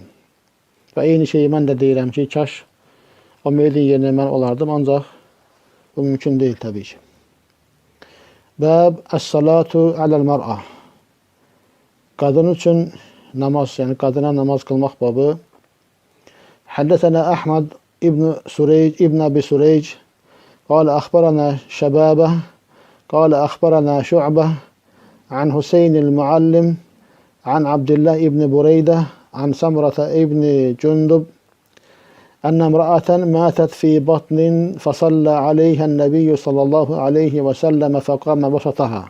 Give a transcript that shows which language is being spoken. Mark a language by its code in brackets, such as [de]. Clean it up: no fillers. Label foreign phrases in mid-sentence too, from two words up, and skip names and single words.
[az] Və eyni şeyi mən də deyirəm ki, kaş o meydin yerinə mən olardım, ancaq bu mümkün deyil təbii ki. [ar] باب الصلاة على المرأة. [az] Qadın üçün namaz, yəni qadına namaz qılmaq babı. [ar] Həddəsənə Əhməd ibn Abi Sureyc قال أخبرنا شبابة قال أخبرنا شعبة عن حسين المعلم عن عبد الله بن بريدة عن سمرة ابن جندب أن امرأة ماتت في بطن فصلى عليها النبي صلى الله عليه وسلم فقام وسطها.